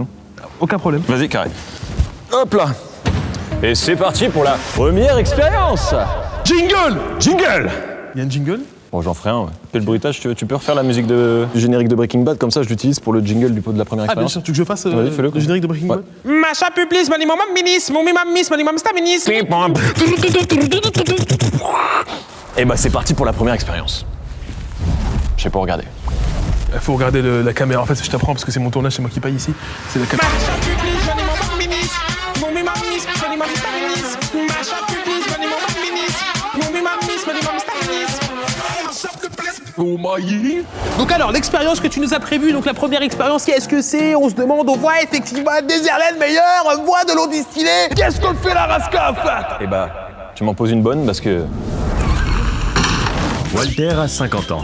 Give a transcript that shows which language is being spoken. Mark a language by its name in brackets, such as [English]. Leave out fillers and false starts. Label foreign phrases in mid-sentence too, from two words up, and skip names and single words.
[French] Aucun problème. Vas-y, carré. Hop là. Et c'est parti pour la première expérience. Jingle. Jingle. Il y a un jingle? Bon, j'en ferai un, ouais. Fais le bruitage, tu peux refaire la musique du générique de Breaking Bad, comme ça je l'utilise pour le jingle de la première Ah bien expérience. sûr, tu veux que je fasse Vas-y, fais-le, le générique de Breaking Bad? Macha puplis, mani mamam minis, mon mimam miss, mani mam staminis. Et bah c'est parti pour la première expérience. Je sais pas regarder. Il faut regarder la caméra, en fait je t'apprends parce que c'est mon tournage, c'est moi qui paye ici. C'est la caméra. Macha puplis, mani mamam minis, mon mimam miss, mani mam staminis. Macha puplis, mani mamam minis, mon mimam miss, mani mam staminis. [English] Oh my. [French] Donc alors, l'expérience que tu nous as prévue, donc la première expérience, qu'est-ce que c'est? On se demande, on voit effectivement un Déserlaine meilleur, on voit de l'eau distillée. Qu'est-ce qu'on fait la rasca en fait? Et bah, tu m'en poses une bonne parce que... Walter a 50 ans.